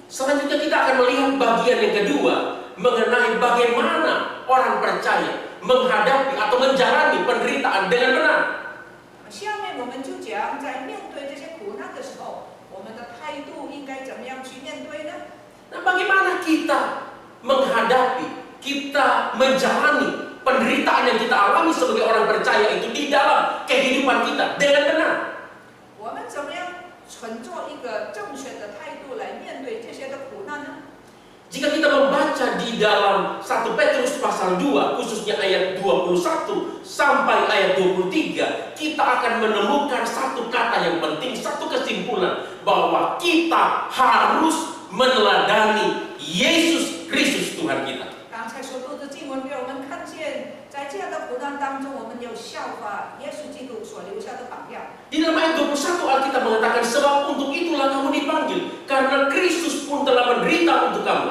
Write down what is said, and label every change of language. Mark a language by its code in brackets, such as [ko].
[id] Selanjutnya kita akan melihat bagian yang kedua mengenai bagaimana orang percaya menghadapi atau menjalani penderitaan dengan benar. [zh] 下面我们就讲，在面对这些苦难的时候，我们的态度应该怎么样去面对呢？ [id] Nah, bagaimana kita menghadapi, kita menjalani penderitaan yang kita alami sebagai orang percaya itu di dalam kehidupan kita dengan benar. [zh] 我们怎么样存做一个正确的态度来面对这些的苦难呢？ [id] Jika kita membaca di dalam 1 Petrus pasal 2, khususnya ayat 21 sampai ayat 23, kita akan menemukan satu kata yang penting, satu kesimpulan, bahwa kita harus meneladani Yesus Kristus Tuhan kita. [zh] 刚才所读的经文给我们看见，在这样的苦难当中，我们有效法耶稣基督所留下的榜样。 [id] Di dalam ayat 21 Alkitab mengatakan, sebab untuk itulah kamu dipanggil, karena Kristus pun telah menderita untuk kamu.